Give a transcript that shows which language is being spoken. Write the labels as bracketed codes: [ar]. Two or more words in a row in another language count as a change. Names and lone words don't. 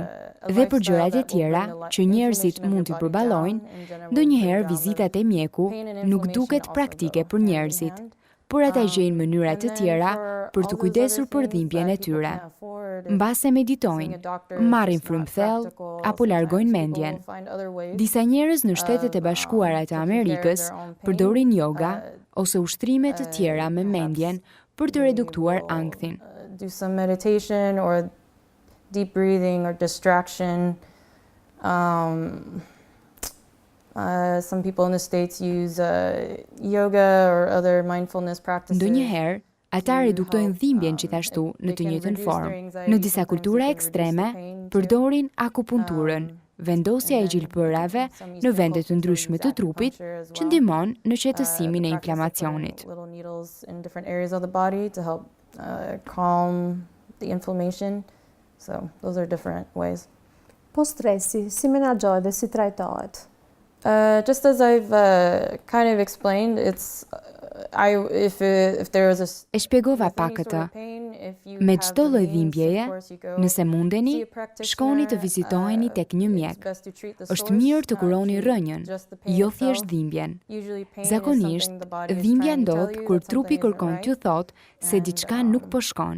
[sq] Dhe për gjërat e tjera që njerëzit mund t'i përballojnë, ndonjëherë vizitat e mjeku nuk duket praktike për njerëzit, por ata gjejnë mënyra të tjera për të kujdesur për dhimbjen e tyre. Mbase meditojnë, marrin frymthell apo largojnë mendjen. Disa njerëz në Shtetet e Bashkuara të Amerikës përdorin yoga ose ushtrime të tjera me mendjen për të reduktuar ankthin. [en] Do some meditation or deep breathing or distraction. Some people in the States use yoga or other mindfulness practices. [sq] Ndonjëherë, ata reduktojnë dhimbjen gjithashtu në të njëjtën formë. Në disa kultura ekstreme, përdorin akupunturën, vendosja e gjilpërave në vende të ndryshme të trupit, që ndihmon në qetësimin e inflamacionit. [en] Calm the inflammation. So those are different ways. [sq] Po stresi, si menaxhohet dhe si trajtohet? [en] Just as I've kind of explained, it's if there is a [sq] E shpjegova pak këtë. Me çdo lloj dhimbjeje, nëse mundeni, shkoni të vizitoheni tek një mjek. Është mirë të kuroni rrënjën, jo thjesht dhimbjen. Zakonisht, dhimbja ndodh kur trupi kërkon t'ju thotë se diçka nuk po shkon.